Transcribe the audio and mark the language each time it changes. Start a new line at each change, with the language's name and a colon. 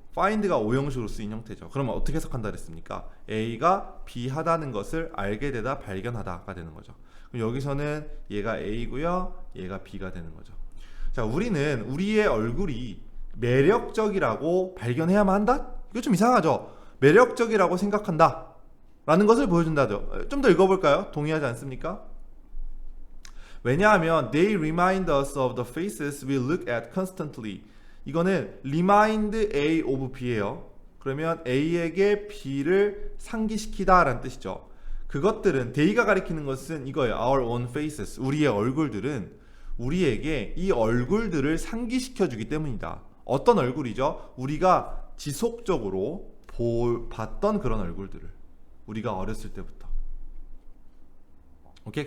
Korean: find가 오형식으로 쓰인 형태죠. 그러면 어떻게 해석한다 그랬습니까? A가 B 하다는 것을 알게 되다, 발견하다가 되는 거죠. 그럼 여기서는 얘가 A고요, 얘가 B가 되는 거죠. 자, 우리는 우리의 얼굴이 매력적이라고 발견해야만 한다? 이거 좀 이상하죠? 매력적이라고 생각한다 라는 것을 보여준다죠. 좀 더 읽어볼까요? 동의하지 않습니까? 왜냐하면
English: they remind us of the faces we look at constantly.
Korean: 이거는 remind A of B예요. 그러면 A에게 B를 상기시키다 라는 뜻이죠. 그것들은 they가 가리키는 것은 이거예요.
English: our own faces.
Korean: 우리의 얼굴들은 우리에게 이 얼굴들을 상기시켜주기 때문이다. 어떤 얼굴이죠? 우리가 지속적으로 봤던 그런 얼굴들을, 우리가 어렸을 때부터 오케이?